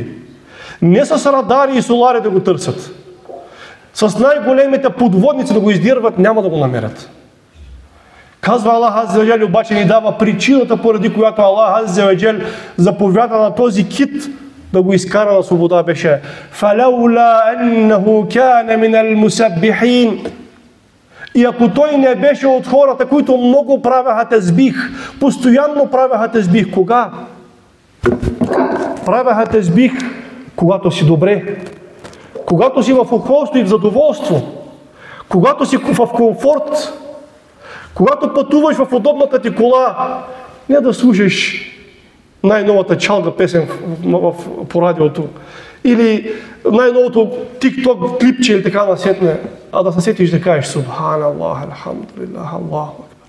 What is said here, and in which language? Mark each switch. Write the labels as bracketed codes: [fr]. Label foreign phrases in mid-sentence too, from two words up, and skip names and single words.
[bg] Не с радари и солари да го търсят. С най-големите подводници да го издирват, няма да го намерят. Казва [ar] الله عز وجل, [bg] обаче ни дава причината, поради която [ar] الله عز وجل [bg] заповяда на този кит да го изкара на свобода, беше [ar] فَلَوْلَا أَنَّهُ كَانَ مِنَ الْمُسَبِّحِينَ. [bg] И ако той не беше от хората, които много правяха тесбих, постоянно правяха тесбих, кога? Правяха тесбих, когато си добре, когато си в ухолство и в задоволство, когато си в комфорт, когато пътуваш в удобната ти кола, не да слушаш най-новата чалга песен по радиото или най-новото TikTok клипче или така насетне, а да се сетиш да кажеш [ar] سبحان الله، الحمد لله، الله أكبر.